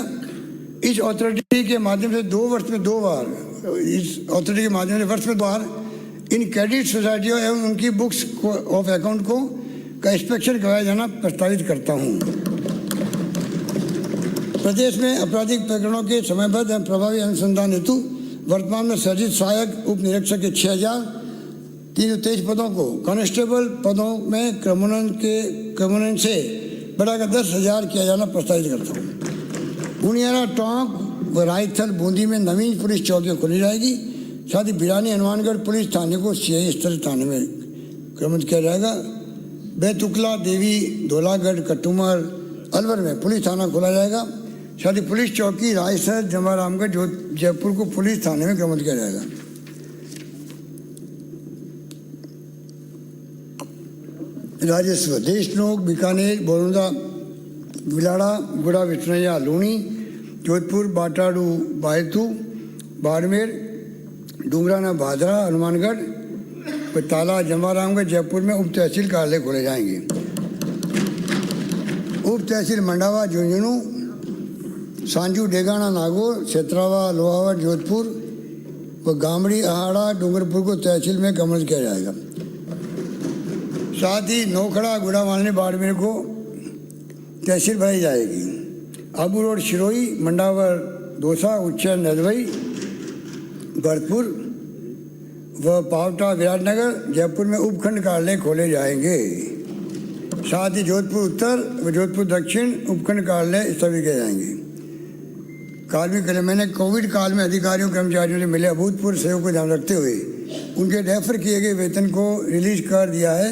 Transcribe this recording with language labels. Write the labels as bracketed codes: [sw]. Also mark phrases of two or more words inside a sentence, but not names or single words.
[hi] इस अथॉरिटी के माध्यम से 2 वर्ष में 2 बार इन [en] credit societies [hi] एवं उनकी [en] books of account [hi] को का इंस्पेक्शन कराया जाना प्रस्तावित करता हूँ। प्रदेश में आपराधिक प्रकरणों के समयबद्ध एवं प्रभावी अनुसंधान हेतु वर्तमान में सर्जित सहायक उप निरीक्षक के 6,323 पदों को कांस्टेबल पदों में क्रमोन्नयन से बढ़ाकर 10,000 किया जाना प्रस्तावित करता हूँ। उनियारा, टोंक व रायथल, बूंदी में नवीन पुलिस चौकियाँ खोली जाएगी। साथ ही भिरानी, हनुमानगढ़ पुलिस थाने को CI स्तर थाने में क्रमबद्ध किया जाएगा। बैतुकला, देवी, धोलागढ़, कटुमर, अलवर में पुलिस थाना खोला जाएगा। साथ ही पुलिस चौकी रायसर, जमारामगढ़, जयपुर को पुलिस थाने में क्रमबद्ध किया जाएगा। राजस्व देशनोक, बीकानेर, बोरौदा, बिलाड़ा, गुड़ा विष्णैया, लूणी, जोधपुर, बाटाड़ू, बायतू, बाड़मेर, डूंगराना भादरा हनुमानगढ़ व ताला जमारामगढ़ जयपुर में उप तहसील कार्यालय खोले जाएंगे। उप तहसील मंडावा झुंझुनू सांजू डेगाना नागौर क्षेत्रावा लोहावट जोधपुर व गामड़ी अहाड़ा डूंगरपुर को तहसील में कन्वर्ट किया जाएगा। साथ ही नौखड़ा गुड़ामालनी बाड़मेर को तहसील बनाई जाएगी। आबू रोड शिरोई मंडावर दौसा उच्चैर नदवई भरतपुर व पावटा विराटनगर जयपुर में उपखंड कार्यालय खोले जाएंगे। साथ ही जोधपुर उत्तर व जोधपुर दक्षिण उपखंड कार्यालय स्थापित किए जाएंगे। कार्मिक कल्याण मैंने कोविड काल में अधिकारियों कर्मचारियों से मिले अभूतपूर्व सहयोग को ध्यान रखते हुए उनके रेफर किए गए वेतन को रिलीज कर दिया है।